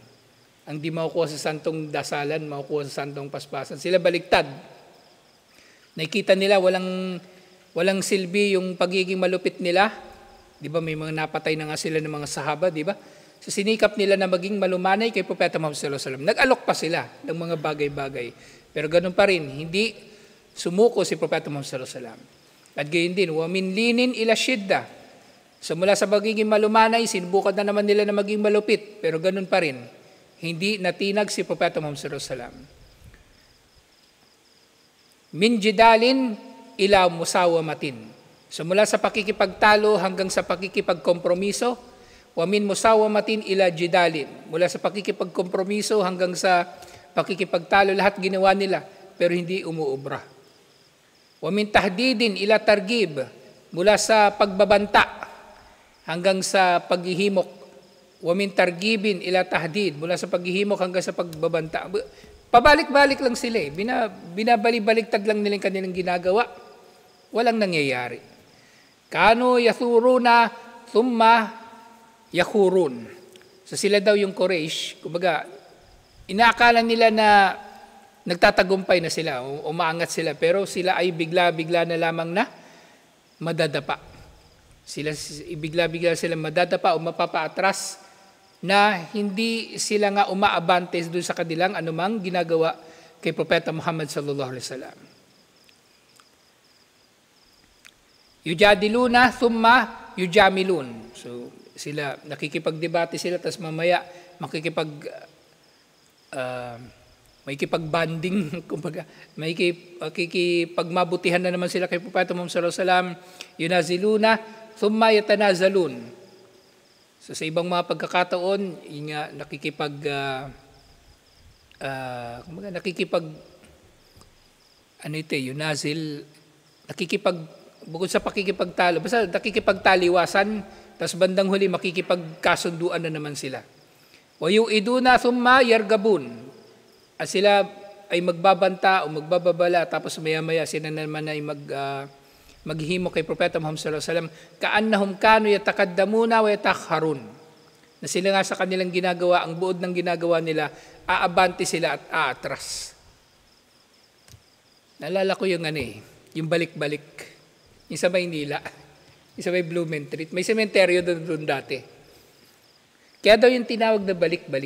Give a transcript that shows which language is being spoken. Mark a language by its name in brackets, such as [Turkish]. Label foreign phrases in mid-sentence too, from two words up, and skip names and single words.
[Filipino] Ang di makukuha sa santong dasalan, makukuha sa santong paspasan. Sila baliktad. Nakikita nila, walang silbi yung pagiging malupit nila. Di ba may mga napatay na nga sila ng mga sahaba, di ba? So sinikap nila na maging malumanay kay Propeta Muhammad [Arabic] صلى الله عليه وسلم. [Filipino] Nag-alok pa sila ng mga bagay-bagay. Pero ganun pa rin, hindi sumuko si Propeta Muhammad [Arabic] صلى الله عليه وسلم. [Filipino] At gayon din, [Arabic] ومن لين إلى شدة. [Filipino] So mula sa pagiging malumanay, sinubukan na naman nila na maging malupit. Pero ganun pa rin, hindi natinag si Propeta Muhammad [Arabic] صلى الله عليه وسلم. من جدال إلى مساومة. [Filipino] So mula sa pakikipagtalo hanggang sa pakikipagkompromiso, [Arabic] ومن مساومة إلى جدال. [Filipino] Mula sa pakikipagkompromiso hanggang sa pakikipagtalo, lahat ginawa nila, pero hindi umuubra. [Arabic] ومن تهديد إلى ترغيب. [Filipino] Mula sa pagbabanta hanggang sa paghihimok. [Arabic] ومن ترغيب إلى تهديد. [Filipino] Mula sa paghihimok hanggang sa pagbabanta. Pabalik-balik lang sila eh. Binabalik-baliktad lang nilang kanilang ginagawa. Walang nangyayari. [Arabic] كانوا يثورون ثم يخورون. [Filipino] So sila daw yung Quraysh, kumbaga, inaakala nila na nagtatagumpay na sila, umaangat sila, pero sila ay bigla-bigla na lamang na madadapa. Bigla-bigla sila madadapa o mapapaatras na hindi sila nga umaabante doon sa kanilang anumang ginagawa kay Propeta Muhammad [Arabic] صلى الله عليه وسلم. يجادلون ثم يجاملون. [Filipino] So sila nakikipagdebate sila, tapos mamaya makikipagbanding, kumbaga, makikipagmabutihan na naman sila kay Propeta Muhammad [Arabic] صلى الله عليه وسلم. ينازلون ثم يتنازلون. [Filipino] So sa ibang mga pagkakataon, bukod sa pakikipagtalo, basta nakikipagtaliwasan, tapos bandang huli makikipagkasunduan na naman sila. [Arabic] ويوعدون ثم يرغبون. [Filipino] At sila ay magbabanta o magbababala, tapos maya-maya sila naman ay maghihimo kay Propeta Muhammad [Arabic] صلى الله عليه وسلم, كأنهم كانوا يتقدمون ويتأخرون. [Filipino] Na sila nga sa kanilang ginagawa, ang buod ng ginagawa nila, aabante sila at aatras. Naalala ko yung yung balik-balik, yung sa Maynila, yung sa may Blumentritt. May sementeryo doon dati. Kaya daw yung tinawag na balik-balik.